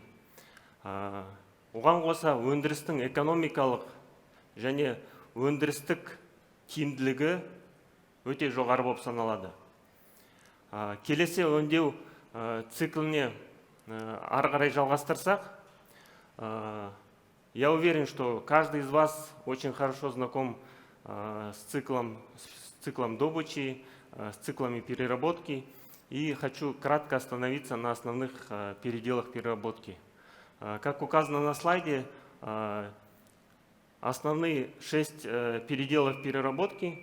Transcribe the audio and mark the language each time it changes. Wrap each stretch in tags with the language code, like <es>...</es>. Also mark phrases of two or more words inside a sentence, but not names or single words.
<kk>Оған қоса өндірістің экономикалық және өндірістік тиімділігі өте жоғары болып саналады. Келесі өңдеу цикліне ары қарай жалғастырсақ,</kk> <ru>я уверен, что каждый из вас очень хорошо знаком с циклом добычи, с циклами переработки, и хочу кратко остановиться на основных переделах переработки. Как указано на слайде, основные 6 переделов переработки.</ru>